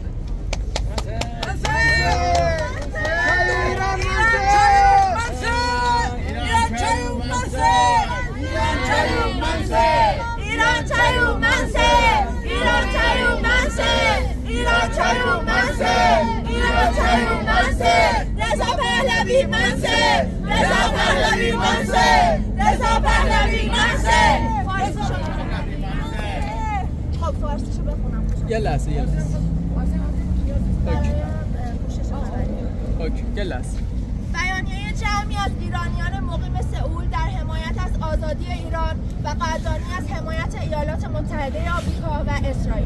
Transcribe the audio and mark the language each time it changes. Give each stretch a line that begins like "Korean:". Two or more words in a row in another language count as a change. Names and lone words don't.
Korean: 이란 자유 만세! 이란 자유 만세! 이란 자유 만세! 이란 자유 만세! 레자 팔라비 만세! 레자 팔라비 만세! 레자 팔라비 만세!
Persian: خب فارسیشو بخونم. یه لحظه اوکی یه لحظه. بیانیه جمعی از ایرانیان مقیم سئول در حمایت از آزادی ایران و قدردانی از حمایت ایالات متحده آمریکا و اسرائیل.